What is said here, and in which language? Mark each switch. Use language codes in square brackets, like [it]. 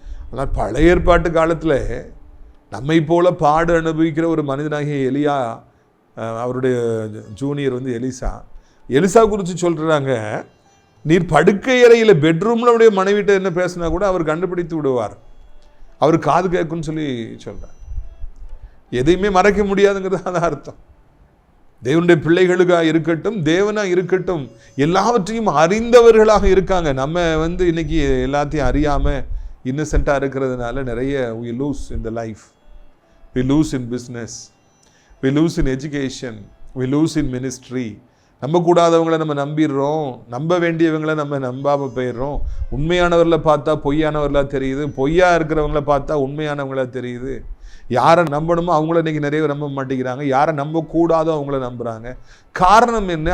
[ta] ஆனால் பழைய ஏற்பாட்டு காலத்தில் நம்மை போல பாடு அனுபவிக்கிற ஒரு மனிதனாகிய எலியா, அவருடைய ஜூனியர் எலிசா குறித்து சொல்கிறாங்க, நீர் படுக்கை அறையில் பெட்ரூமில் அவருடைய மனைவிட்ட என்ன பேசினா கூட அவர் கண்டுபிடித்து விடுவார், அவர் காது கேட்குன்னு சொல்லி சொல்கிறார். எதையுமே மறைக்க முடியாதுங்கிறது அதான் அர்த்தம். தேவனுடைய பிள்ளைகளுக்காக இருக்கட்டும், தேவனாக இருக்கட்டும், எல்லாவற்றையும் அறிந்தவர்களாக இருக்காங்க. நம்ம இன்னைக்கு எல்லாத்தையும் அறியாமல் இன்னசென்ட்டாக இருக்கிறதுனால நிறைய [en] we lose in the life, we lose in business, we lose in education, we lose in ministry. [ta] நம்பக்கூடாதவங்களை நம்ம நம்பிடுறோம், நம்ப வேண்டியவங்களை நம்ம நம்பாமல் போயிடுறோம். உண்மையானவர்களை பார்த்தா பொய்யானவர்களாக தெரியுது, பொய்யா இருக்கிறவங்கள பார்த்தா உண்மையானவங்களாக தெரியுது. யாரை நம்பணுமோ அவங்கள இன்றைக்கி நிறைய நம்ப மாட்டேங்கிறாங்க, யாரை நம்பக்கூடாதோ அவங்கள நம்புகிறாங்க. காரணம் என்ன?